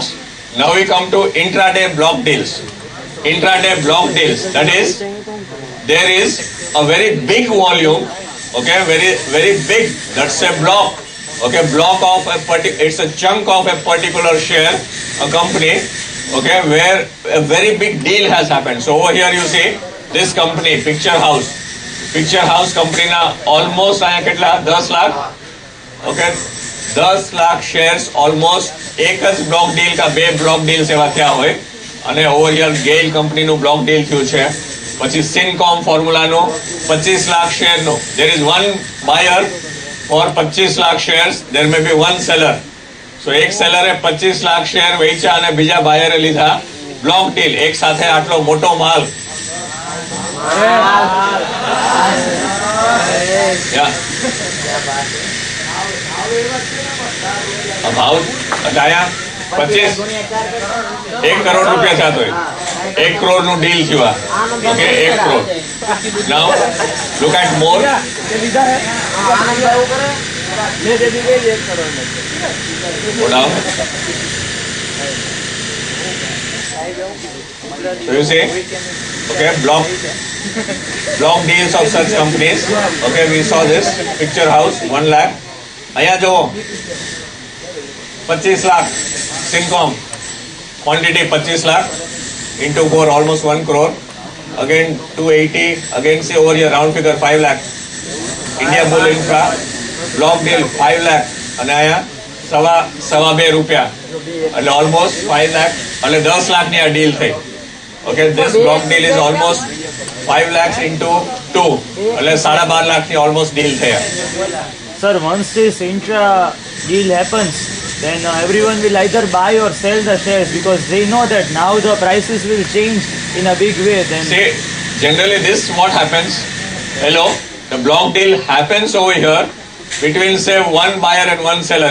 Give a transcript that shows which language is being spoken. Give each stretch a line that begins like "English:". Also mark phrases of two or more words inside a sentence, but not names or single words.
English: Now we come to intraday block deals. Intraday block deals, that is, there is a very big volume, okay, very big, that's a block, okay, block of it's a chunk of a particular share, a company, okay, where a very big deal has happened. So over here you see this company, Picture House company na almost
Gujarati: આયા કેટલા
English: 10 લાખ okay 10 લાખ shares almost
Gujarati: એક જ
English: block deal
Gujarati: કા બે
English: block deals
Gujarati: એવા થયા હોય અને
English: over here GAIL company નું block deal
Gujarati: થયું છે પછી
English: Sincom formula નું 25 લાખ share નું there is one buyer for 25 લાખ shares, there may be one seller.
Gujarati: So એક સેલરે 25 લાખ શેર વેચ્યા અને બીજા બાયરે લીધા
English: block deal
Gujarati: એક સાથે આટલો મોટો માલ ભાવ ગયા 25 1 કરોડ રૂપિયા થતો 1 કરોડ નું ડીલ થયું ઓકે 1 કરોડ.
English: now look at more. So you see, okay, block deals of such companies. Okay, we saw this Picture House 1 lakh.
Gujarati: અહીંયા જો
English: 25 લાખ Sincom quantity 25 lakh into 4 almost 1 crore. Again 280. Again see over here round figure 5 lakh.
Gujarati: India Bull Infra
English: block deal
Gujarati: 5 લાખ અને અહીંયા સવા 2 રૂપિયા એટલે ઓલમોસ્ટ 5 લાખ એટલે 10 લાખની આ ડીલ થઈ.
English: okay, this block deal is almost
Gujarati: 5
English: lakhs into
Gujarati: 2 એટલે 12.5 લાખની
English: almost deal
Gujarati: થયા.
English: Sir, once this intra deal happens, then everyone will either buy or sell the shares because they know that now the prices will change in a big way. Then See, generally this what happens. Hello, the block deal happens over here between say one buyer and one seller.